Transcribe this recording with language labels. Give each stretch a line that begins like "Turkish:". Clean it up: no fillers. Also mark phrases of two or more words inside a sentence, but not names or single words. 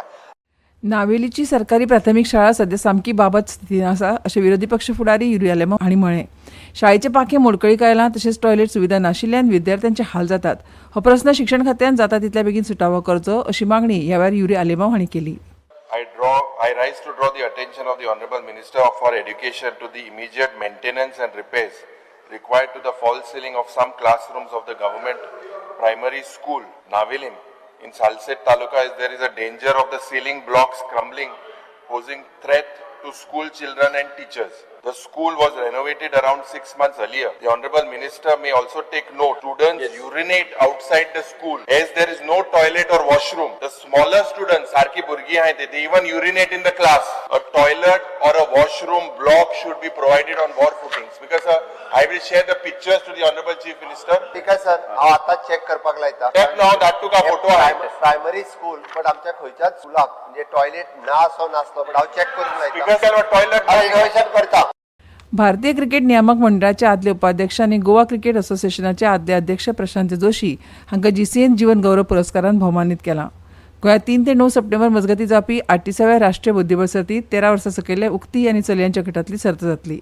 Konkani: नावेलीची सरकारी प्राथमीक शाळा सध्या सामकी बाबत स्थितीन आसा अशें विरोधी पक्ष फुडारी युरी आलेमो हांणी म्हळें. शाळेचे पांखे मोडकळीक आयलां, तशेंच टॉयलेट सुविधा नाशिल्ल्यान विद्यार्थ्यांचे हाल जातात. हो प्रस्न शिक्षण खात्यान जाता तितल्या बेगीन सुटावो करचो अशी मागणी ह्या वेळार युरी आलेमो हांणी केली.
English: I rise to draw the attention of the Honorable Minister for Education to the immediate maintenance and repairs required to the false ceiling of some classrooms of the government primary school, Navilin, in Salset Taluka, as there is a danger of the ceiling blocks crumbling, posing threat to school children and teachers. The school was renovated around 6 months earlier. The Honorable Minister may also take note. Students urinate outside the school as there is no toilet or washroom. The smaller students,
Konkani: सारकी बुरगी हाय,
English: they even urinate in the class. A toilet or a washroom block should be provided on war footings. Because I will share the pictures to the Honorable Chief Minister.
Konkani: ठीक आहे सर, हांव आतां चॅक करपाक लायता.
English: Check now, that took a photo. primary school but
Konkani: आमच्या खंयच्याच स्कुलाक म्हणजे टॉयलेट ना असो नासलो, बट हांव चॅक करून लायता.
English: Because toilet
Konkani: रिनोव्हेशन करता. भारतीय क्रिकेट नियामक मंडळाचे आदले उपाध्यक्ष आनी गोवा क्रिकेट असोसिएशनाचे आदले अध्यक्ष प्रशांत जोशी हांकां GCN जीवन गौरव पुरस्कारान भोवमानीत केलां. गोंयांत 3 ते 9 सप्टेंबर मजगतीं जावपी 38व्या राष्ट्रीय बुद्धीबळ सर्तींत 13 वर्सां सकयले उक्ती आनी चलयांच्या गटांतली सर्त जातली.